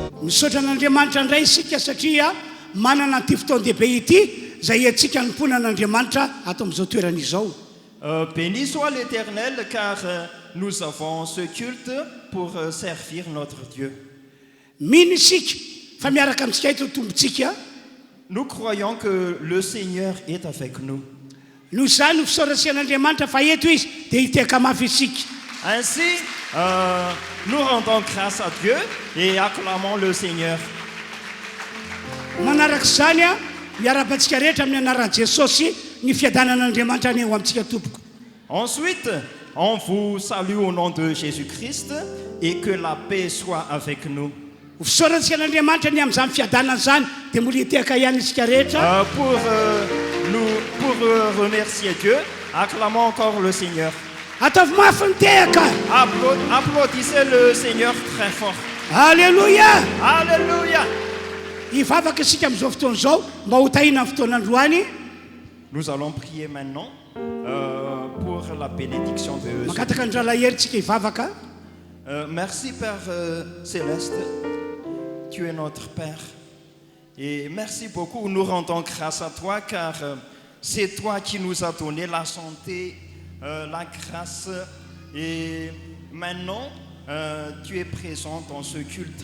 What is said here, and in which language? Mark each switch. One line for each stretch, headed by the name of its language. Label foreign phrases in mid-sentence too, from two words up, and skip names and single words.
Malagasy: misaotra n'Andriamanitra indray isika satria manana ty fotoan-dehibe ity zay atsika nimpona n'Andriamanitra ato amin'izao toerana izao.
French: Béni soit l'Éternel, car nous avons ce culte pour servir notre Dieu.
Malagasy: Mino isika fa miaraka amintsika eto tombontsika.
French: Nous croyons que le Seigneur est avec nous.
Malagasy: Noho izany no fisaorasian'Andriamanitra fa eto izy dia hiteka mafy isika.
French: Ainsi, nous rendons grâce à Dieu et acclamons le Seigneur.
Malagasy: Manaraka izany a miara-bantsika rehetra amin'ny anaran'i Jesosy ny fiadanan'Andriamanitra ny eo amintsika tompoko.
French: Ensuite, on vous salue au nom de Jésus-Christ et que la paix soit avec nous.
Malagasy: Fisaorantsian'Andriamanitra ny amin'izany fiadanana izany dia mbola hiteka ihany isika rehetra.
French: Pour remercier Dieu, acclamons encore le Seigneur.
Malagasy: Ataovy mafy ny tehaka.
French: Applaudissez le Seigneur très fort. Alléluia. Alléluia.
Malagasy: Hivavaka isika amin'izao fotoana izao mba ho tahina amin'ny fotoan'androany.
French: Nous allons prier maintenant pour la bénédiction de
Malagasy: Makataka ny ralaherintsika hivavaka.
French: Merci Père Céleste, tu es notre Père. Et merci beaucoup, nous rendons grâce à toi car c'est toi qui nous as donné la santé, la grâce. Et maintenant, tu es présent dans ce culte.